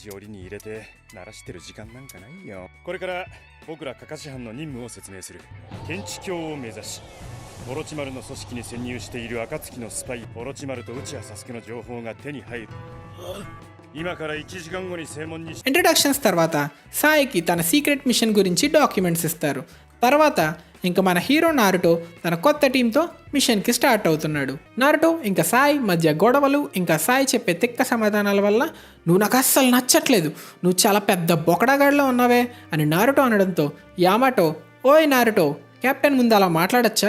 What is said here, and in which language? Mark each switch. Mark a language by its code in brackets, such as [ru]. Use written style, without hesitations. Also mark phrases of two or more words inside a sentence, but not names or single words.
[ja] しおりに入れて慣らしてる時間なんかないよ。これから僕らカカシ班の任務を説明する。検知卿を目指しオロチマルの組織に潜入している暁のスパイオロチマルと内谷サスケの情報が手に入る。今から1時間後に正門に [te] ఇంట్రడక్షన్స్ తర్వాత సాయికి తన [en] secret mission [te] గురించి డాక్యుమెంట్స్ ఇస్తారు. తర్వాత ఇంకా మన హీరో నారుటో తన కొత్త టీంతో మిషన్కి స్టార్ట్ అవుతున్నాడు. నారుటో ఇంకా సాయి మధ్య గొడవలు ఇంకా సాయి చెప్పే తిక్క సమాధానాల వల్ల నువ్వు నాకు అస్సలు నచ్చట్లేదు, నువ్వు చాలా పెద్ద బొకడాగాడిలో ఉన్నావే అని నారుటో అనడంతో యామాటో ఓయ్ నారుటో, కెప్టెన్ ముందు అలా మాట్లాడచ్చా?